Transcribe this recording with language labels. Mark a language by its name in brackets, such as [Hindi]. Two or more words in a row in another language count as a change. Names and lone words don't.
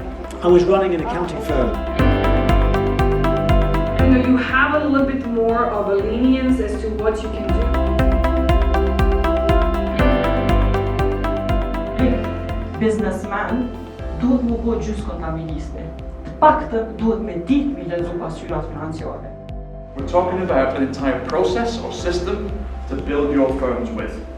[English] I was running an accounting firm. You have a little bit more of a lenience as to what you can do. [Albanian] Businessman duhet më bëj gjys kontabiliste. Të paktën duhet me ditë mi lexu pasyrat financiare. [English] We're talking about an entire process or system to build your firms with.